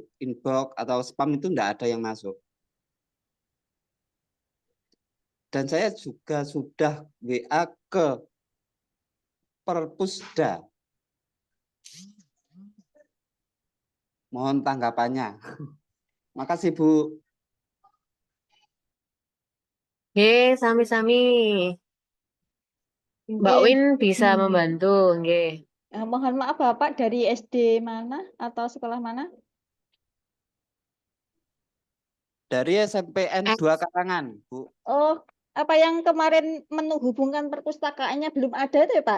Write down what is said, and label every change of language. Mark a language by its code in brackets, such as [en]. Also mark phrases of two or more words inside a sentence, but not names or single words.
[id] Inbox atau spam itu tidak ada yang masuk. Dan saya juga sudah WA ke Perpusda. Mohon tanggapannya. Makasih, Bu. [jv] Nggih, sami-sami. [id] Mbak Win bisa membantu, nggih. Mohon maaf Bapak, dari SD mana atau sekolah mana? Dari SMPN 2 Karangan, Bu. Oh, apa yang kemarin menghubungkan perpustakaannya belum ada itu ya, Pak?